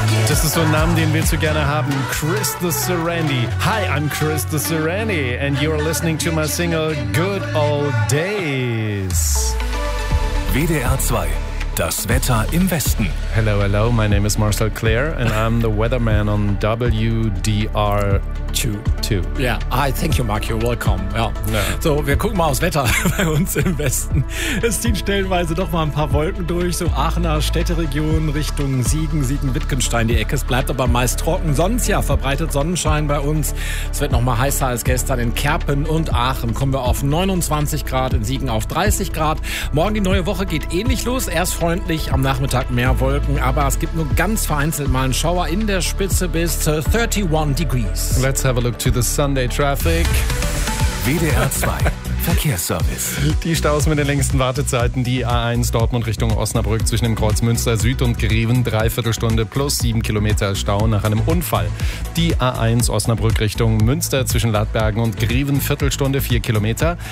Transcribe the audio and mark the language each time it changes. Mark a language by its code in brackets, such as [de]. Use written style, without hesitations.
[de] Ist das so ein Name, den willst du gerne haben? Chris the Serenity. [en] Hi, I'm Chris the Serenity and you're listening to my single Good Old Days. [de] WDR 2, das Wetter im Westen. [en] Hello, hello, my name is Marcel Clare and I'm the weatherman on WDR 2. Yeah, hi, thank you, Mark, you're welcome. [de] Ja. Ja. So, wir gucken mal aufs Wetter bei uns im Westen. Es ziehen stellenweise doch mal ein paar Wolken durch, so Aachener Städteregion Richtung Siegen, Siegen-Wittgenstein, die Ecke. Es bleibt aber meist trocken, sonst ja verbreitet Sonnenschein bei uns. Es wird noch mal heißer als gestern in Kerpen und Aachen. Kommen wir auf 29 Grad, in Siegen auf 30 Grad. Morgen die neue Woche geht ähnlich los, erst freundlich, am Nachmittag mehr Wolken, aber es gibt nur ganz vereinzelt mal einen Schauer in der Spitze bis 31 degrees. [en] Let's have a look to the Sunday traffic. [de] WDR 2. Verkehrsservice. Die Staus mit den längsten Wartezeiten, die A1 Dortmund Richtung Osnabrück zwischen dem Kreuz Münster Süd und Greven, dreiviertel Stunde plus 7 Kilometer Stau nach einem Unfall. Die A1 Osnabrück Richtung Münster zwischen Lattbergen und Greven, Viertelstunde 4 Kilometer.